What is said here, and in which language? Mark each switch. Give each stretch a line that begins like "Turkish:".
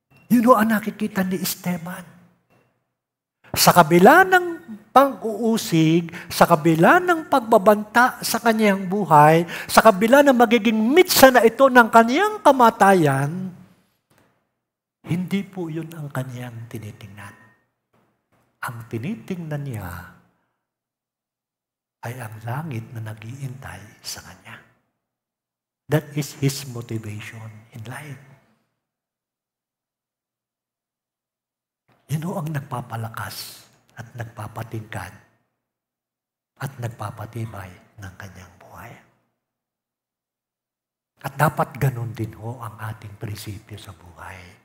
Filipino: Yun ang nakikita ni Esteban. Sa kabila ng pang-uusig, sa kabila ng pagbabanta sa kanyang buhay, sa kabila ng magiging mitsa na ito ng kanyang kamatayan, hindi po yun ang kanyang tinitingnan. Ang tinitingnan niya ay ang langit na nag-iintay sa kanya.
English: That is his motivation in life.
Filipino: Yun ang nagpapalakas at nagpapatingkad at nagpapatibay ng kanyang buhay. At dapat ganun din ang ating prinsipyo sa buhay.